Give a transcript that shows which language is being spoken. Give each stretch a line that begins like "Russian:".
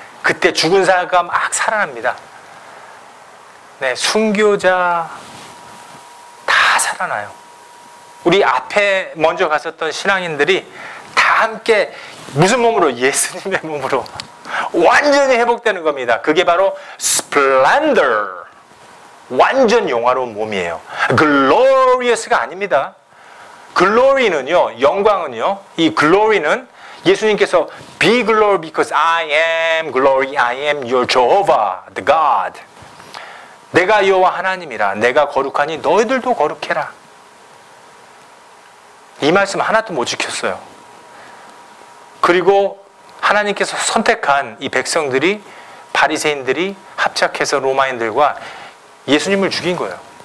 Korean: 그때 죽은 자가 막 살아납니다. 네, 순교자 다 살아나요. 우리 앞에 먼저 갔었던 신앙인들이 다 함께 무슨 몸으로? 예수님의 몸으로 완전히 회복되는 겁니다. 그게 바로 splendor, 완전 영화로운 몸이에요. glorious가 아닙니다. glory는요, 영광은요, 이 glory는 예수님께서
English: be glory because I am glory, I am your Jehovah, the God.
Korean: 내가 여호와 하나님이라, 내가 거룩하니 너희들도 거룩해라. 이 말씀 하나도 못 지켰어요. 그리고 하나님께서 선택한 이 백성들이, 바리새인들이 합작해서 로마인들과 예수님을 죽인 거예요.